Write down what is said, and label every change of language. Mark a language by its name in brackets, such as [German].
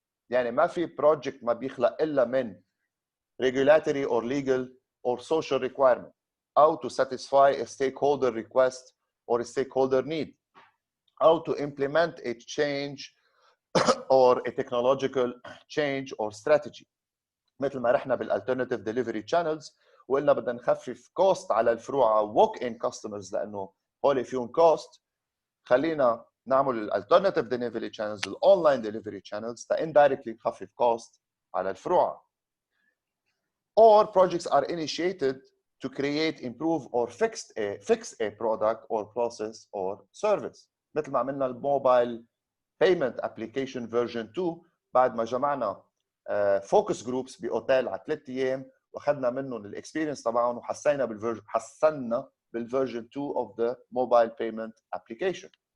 [Arabic] يعني ما في [English] project [Arabic] ما بيخلق إلا من [English] regulatory or legal or social requirement أو to satisfy a stakeholder request or a stakeholder need أو to implement a change or a technological change or strategy. [Arabic] مثل ما رحنا بال [English] alternative delivery channels [Arabic] وقلنا بدنا نخفف كوست على الفروع [English] walk in customers [Arabic] لأنه هول فيهم كوست، خلينا نعمل الalternative delivery channels الاونلاين delivery channels تا indirectly نخفف كوست على الفروع. [English] Or projects are initiated to create, improve or fix a product or process or service. [Arabic] مثل ما عملنا الموبايل [English] payment application version 2 [Arabic] بعد ما جمعنا فوكس جروبس باوتيل على 3 ايام واخذنا منهم الاكسبيرينس تبعهم وحسنا بالفيرجن 2 [English] of the mobile payment application.